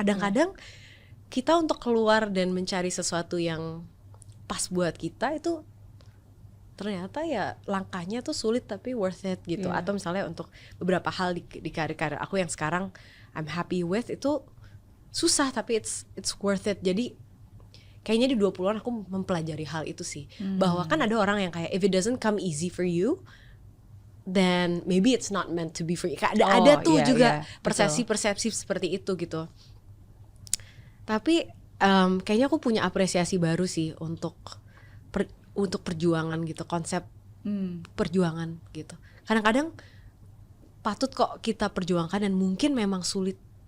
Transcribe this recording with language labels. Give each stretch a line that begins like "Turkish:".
Indonesian: Kadang-kadang kita untuk keluar dan mencari sesuatu yang pas buat kita itu ternyata ya langkahnya tuh sulit tapi
English: worth it
Indonesian: gitu. Atau misalnya untuk beberapa hal di karir aku yang sekarang
English: I'm happy with
Indonesian: itu susah tapi
English: it's worth it.
Indonesian: Jadi kayaknya di 20-an aku mempelajari hal itu sih. Bahwa kan ada orang yang kayak
English: if it doesn't come easy for you,
Indonesian: then maybe it's not meant to be for you. Ada tuh juga persepsi seperti itu gitu. Tapi kayaknya aku punya apresiasi baru sih untuk perjuangan gitu, konsep perjuangan gitu. Kadang-kadang patut kok kita perjuangkan dan mungkin memang sulit.